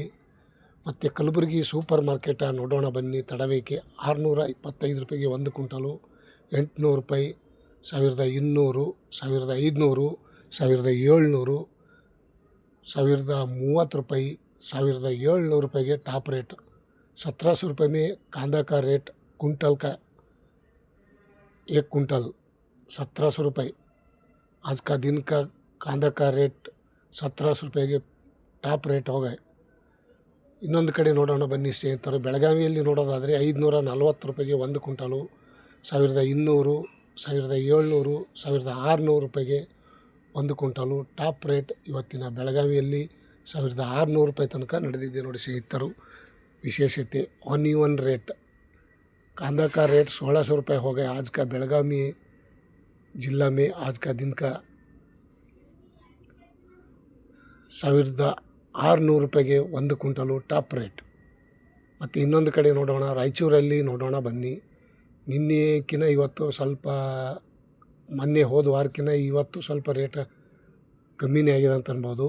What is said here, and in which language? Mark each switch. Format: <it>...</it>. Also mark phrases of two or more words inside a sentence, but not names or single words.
<kn>ಮತ್ತು ಕಲಬುರಗಿ ಸೂಪರ್ ಮಾರ್ಕೆಟ ನೋಡೋಣ ಬನ್ನಿ. ತಡವೇಕೆ 625 ರೂಪಾಯಿಗೆ 1 ಕ್ವಿಂಟಲು, 800 ರೂಪಾಯಿ, 1200, 1500, 1700, 1030 ರೂಪಾಯಿ, 1700 ರೂಪಾಯಿಗೆ</kn> <en>top rate.</en> <hi>1700 रुपये में कांदा का रेट कुंटल का 1 कुंटल 1700 रुपये. आज का दिन का कांदा का रेट 1700 रुपये के</hi> <en>top rate</en> <hi>ಹೋಗವೆ.</hi> <kn>ಇನ್ನೊಂದು ಕಡೆ ನೋಡೋಣ ಬನ್ನಿ ಸ್ನೇಹಿತರು. ಬೆಳಗಾವಿಯಲ್ಲಿ ನೋಡೋದಾದರೆ 540 ರೂಪಾಯಿಗೆ 1 ಕ್ವಿಂಟಲು, 1200, 1700, 1600 ರೂಪಾಯಿಗೆ 1 ಕ್ವಿಂಟಲು.</kn> <en>top rate</en> <kn>ಇವತ್ತಿನ ಬೆಳಗಾವಿಯಲ್ಲಿ 1600 ರೂಪಾಯಿ ತನಕ ನಡೆದಿದೆ ನೋಡಿ ಸ್ನೇಹಿತರು.</kn> <hi>विशेषते</hi> <en>on rate</en> <hi>कांदा का रेट 1600 रुपये हो गया आज का बेलगावी जिला में. आज का दिन का</hi> <kn>1600 ರೂಪಾಯಿಗೆ 1 ಕ್ವಿಂಟಲು</kn> <en>top rate.</en> <kn>ಮತ್ತು ಇನ್ನೊಂದು ಕಡೆ ನೋಡೋಣ, ರಾಯಚೂರಲ್ಲಿ ನೋಡೋಣ ಬನ್ನಿ. ನಿನ್ನೆಕಿನ ಇವತ್ತು ಸ್ವಲ್ಪ, ಮೊನ್ನೆ ಹೋದ ವಾರಕ್ಕಿಂತ ಇವತ್ತು ಸ್ವಲ್ಪ ರೇಟ್ ಕಮ್ಮಿನೇ ಆಗಿದೆ ಅಂತ ಅನ್ಬೋದು.</kn>